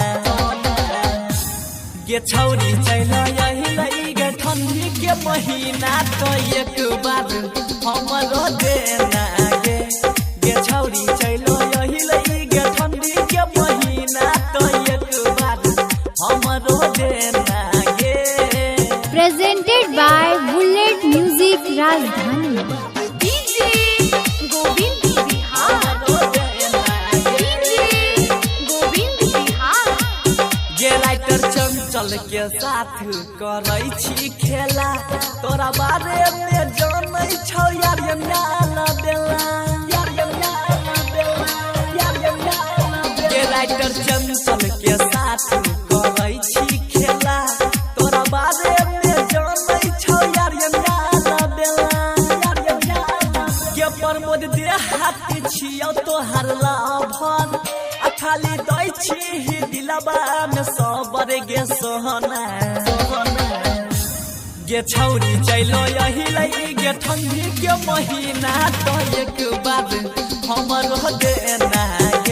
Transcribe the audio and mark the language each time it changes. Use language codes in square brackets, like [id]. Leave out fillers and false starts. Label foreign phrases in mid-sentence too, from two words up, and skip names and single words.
[mai] गे छौरी चैल यही लई गे ठंडी के महीना तो एक बार हमरो देना गे। गे छौरी चैल यही लई गे ठंडी के महीना तो एक बार हमरो देना गे। [en] Presented by Bullet Music Rajdhani। डीजे गोविंद बिहार, डीजे गोविंद बिहार। [mai] गे राइटर चंचल के साथ करै छी खेला, तोरा बारे में जानै छौ यार ये नाला बेला, यार ये नाला बेला, यार ये नाला बेला। गे राइटर चंचल के साथ करै छी खेला, तोरा बारे में जानै छौ यार ये नाला बेला, यार ये नाला। गे प्रमोद दे हाथी छियौ तोहर लाभन, खाली दै छी दिलबा में सबर गे सोहना। गे छौरी चैल यही लई गे ठंडी के महीना तो एक बार हमरो देना गे।